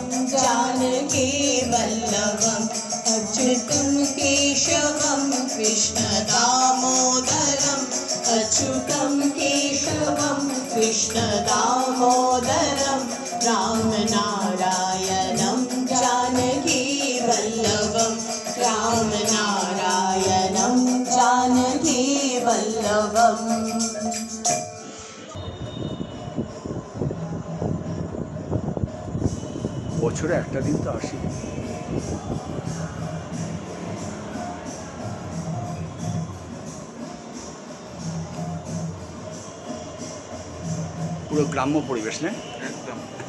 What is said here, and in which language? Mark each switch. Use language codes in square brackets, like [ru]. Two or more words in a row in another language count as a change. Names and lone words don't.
[sa] जानकी वल्लभम, अच्युतम केशवम कृष्ण दामोदरम, अच्युतम केशवम कृष्ण दामोदरम, राम नारायणम जानकी वल्लभम, राम नारायणम जानकी वल्लभम। [bn] বছরে একটা দিন তো আসি। পুরো গ্রাম্য পরিবেশ না? একদম।